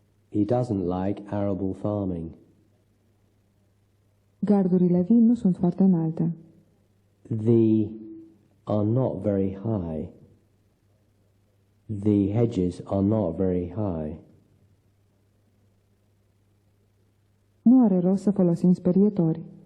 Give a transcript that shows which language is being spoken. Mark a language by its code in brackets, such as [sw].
[en] He doesn't like arable farming. [ro] Gardurile vii nu sunt foarte înalte. [en] They are not very high. The hedges are not very high. [ro] Nu are rost să folosim sperietori.